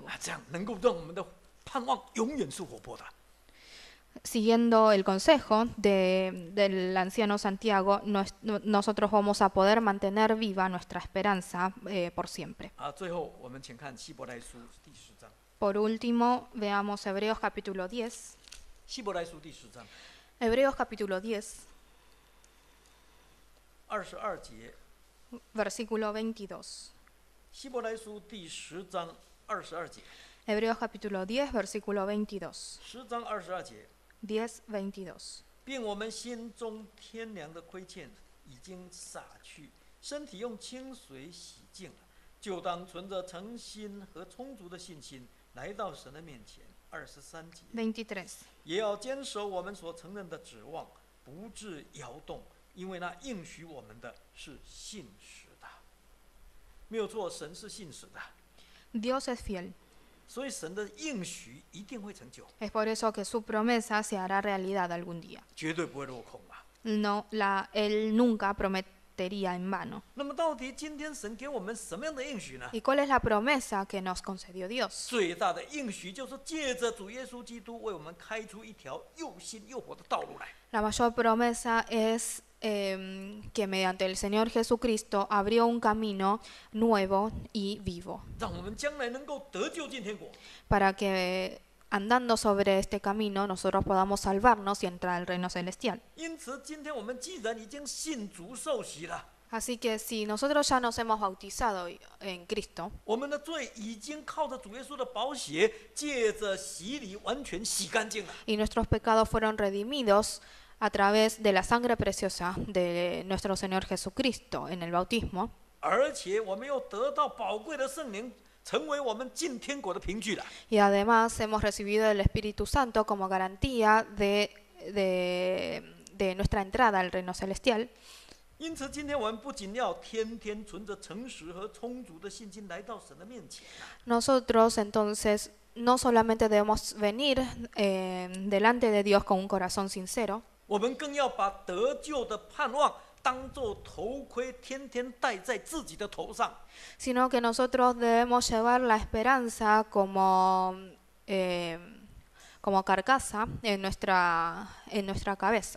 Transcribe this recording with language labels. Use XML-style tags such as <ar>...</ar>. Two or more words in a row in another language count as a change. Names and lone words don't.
<zh>这样能够让我们的盼望永远是活泼的。</zh> <es>Siguiendo el consejo del anciano Santiago, nosotros vamos a poder mantener viva nuestra esperanza por siempre.</es> <zh>最后我们请看希伯来书第10章。</zh> <es>Por último, veamos Hebreos capítulo 10.</es> <zh>希伯来书第10章</zh> <es>Hebreos capítulo 10,</es> <zh>22 节。</zh> <es>versículo 22.</es> <zh>希伯来书第10章22节。</zh> <es>Hebreos capítulo 10, versículo 22.</es> <zh>10 章22节。</zh> <es>10, 22.</es> <zh>并我们心中天良的亏欠已经洒去，身体用清水洗净了，就当存着诚心和充足的信心来到神的面前。23节。</zh> <es>23.</es> <zh>也要坚守我们所承认的指望，不致摇动，因为那应许我们的是信实的。没有错，神是信实的，</zh> <es>Dios es fiel.</es> <zh>所以神的应许一定会成就，</zh> <es>Es por eso que su promesa se hará realidad algún día.</es> <zh>绝对不会落空嘛。</zh> <es>Él nunca prometería en vano.</es> <zh>那么到底今天神给我们什么样的应许呢？</zh> <es>¿Y cuál es la promesa que nos concedió Dios?</es> <zh>最大的应许就是借着主耶稣基督为我们开出一条又新又活的道路来。</zh> <es>La mayor promesa es que mediante el Señor Jesucristo abrió un camino nuevo y vivo</es> <zh>让我们将来能够得救进天国。</zh> <es>para que andando sobre este camino nosotros podamos salvarnos y entrar al reino celestial.</es> <zh>因此，今天我们既然已经信主受洗了，</zh> <es>Así que si nosotros ya nos hemos bautizado en Cristo,</es> <zh>我们的罪已经靠着主耶稣的宝血，借着洗礼完全洗干净了。</zh> <es>y nuestros pecados fueron redimidos a través de la sangre preciosa de nuestro Señor Jesucristo en el bautismo,</es> <zh>而且我们又得到宝贵的圣灵，成为我们进天国的凭据了。</zh> <es>y además hemos recibido el Espíritu Santo como garantía de nuestra entrada al reino celestial.</es> <zh>因此，今天我们不仅要天天存着诚实和充足的信心来到神的面前，</zh> <es>Nosotros entonces no solamente debemos venir delante de Dios con un corazón sincero,</es> <zh>我们更要把得救的盼望当作头盔，天天戴在自己的头上。</zh> <es>sino que nosotros debemos llevar la esperanza como carcasa en nuestra cabeza.</es>